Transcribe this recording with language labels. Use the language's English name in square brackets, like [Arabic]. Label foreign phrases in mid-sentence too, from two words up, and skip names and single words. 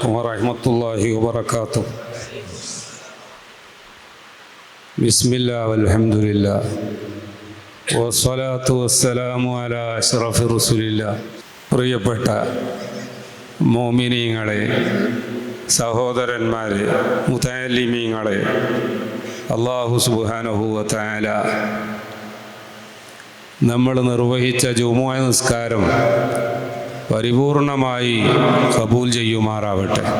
[Arabic] عليكم ورحمة الله وبركاته. بسم الله والحمد لله والصلاة والسلام على أشرف رسول الله. [Malayalam] പ്രിയപ്പെട്ട മോമിനീങ്ങളെ, സഹോദരന്മാരെ, മുതഅല്ലിമീങ്ങളെ, [Arabic] الله سبحانه وتعالى [Malayalam] നമ്മൾ നിർവഹിച്ച ജുമുഅ നിസ്കാരം പരിപൂർണമായി ഖബൂൽ ചെയ്യുമാറാവട്ടെ.